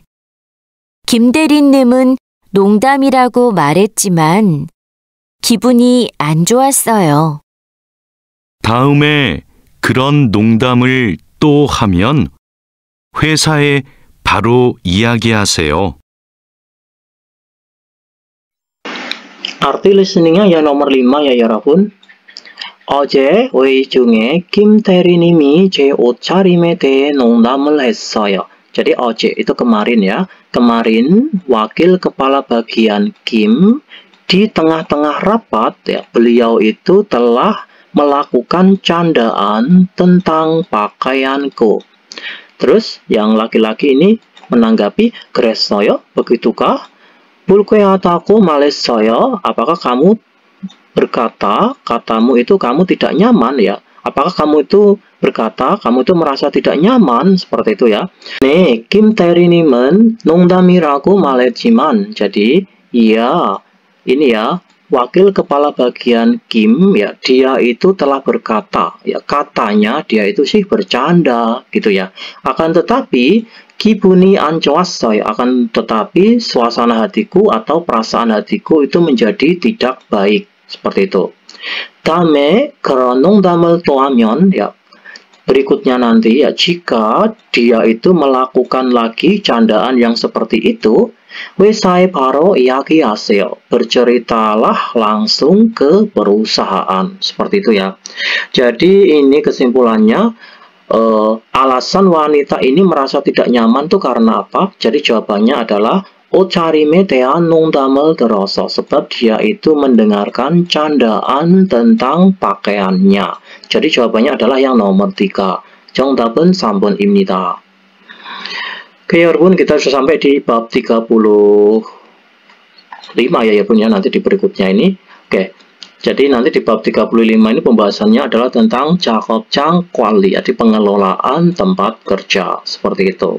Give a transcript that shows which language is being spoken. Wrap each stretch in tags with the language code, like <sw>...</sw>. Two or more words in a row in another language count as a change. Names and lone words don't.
<ko>김 대리님은 농담이라고 말했지만 기분이 안 좋았어요. 다음에 그런 농담을 또 하면 회사에 바로 이야기하세요.</ko> <id>Arti listeningnya yang nomor 5 ya 여러분.</id> <ko>어제 회의 중에 김 대리님이 제 옷차림에 대해 농담을 했어요.</ko> <id>Jadi 어제 itu kemarin ya. Kemarin wakil kepala bagian Kim di tengah-tengah rapat ya, beliau itu telah melakukan candaan tentang pakaianku. Terus yang laki-laki ini menanggapi,</id> <ko>그랬어요? Begitukah? 불쾌하다고 말했어요.</ko> <id>Apakah kamu berkata, katamu itu kamu tidak nyaman ya? Apakah kamu itu berkata, kamu itu merasa tidak nyaman? Seperti itu ya.</id> <ko>네, 김 대리님은 농담이라고 말했지만.</ko> <id>Jadi, iya, ini ya, wakil kepala bagian Kim ya, dia itu telah berkata, ya katanya dia itu sih bercanda gitu ya. Akan tetapi</id> <ko>기분이 안 좋았어요.</ko> <id>Akan tetapi suasana hatiku atau perasaan hatiku itu menjadi tidak baik. Seperti itu.</id> <ko>다음에 그런 농담을 또 하면</ko> <id>ya, berikutnya nanti ya, jika dia itu melakukan lagi candaan yang seperti itu,</id> <ko>회사에 바로 이야기하세요.</ko> <id>Berceritalah langsung ke perusahaan. Seperti itu ya. Jadi ini kesimpulannya, alasan wanita ini merasa tidak nyaman tuh karena apa? Jadi jawabannya adalah</id> <ko>옷차림에 대한 농담을 들어서,</ko> <id>sebab dia itu mendengarkan candaan tentang pakaiannya. Jadi jawabannya adalah yang nomor 3.</id> <ko>정답은 3번입니다.</ko> <id>Oke 여러분, kita sudah sampai di bab 35 ya bun ya, nanti di berikutnya ini. Oke, jadi nanti di bab 35 ini pembahasannya adalah tentang</id> <ko>작업장 관리,</ko> <id>jadi pengelolaan tempat kerja, seperti itu.</id>